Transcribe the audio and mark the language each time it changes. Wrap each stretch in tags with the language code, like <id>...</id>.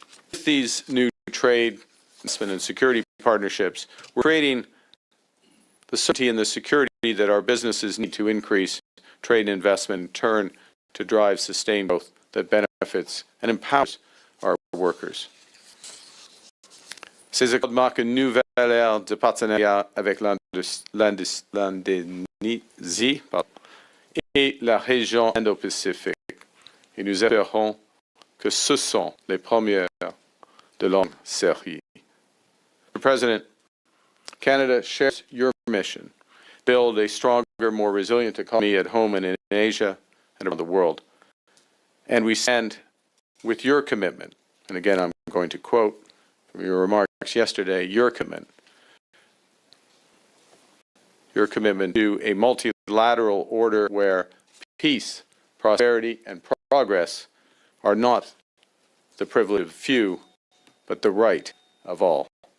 <en>With these new trade, investment, and security partnerships, we're creating the certainty and the security that our businesses need to increase trade and investment, in turn to drive sustained growth that benefits and empowers our workers.</en> <fr>Ces accords marquent une nouvelle ère de partenariat avec l'Indonésie et la région Indo-Pacifique. Et nous espérons que ce sont les premières de longue série.</fr> <en>Mr. President, Canada shares your mission, build a stronger, more resilient economy at home and in Asia and around the world. And we stand with your commitment, and again I'm going to quote from your remarks yesterday, your commitment to a multilateral order where peace, prosperity, and progress are not the privilege of few, but the right of all.</en>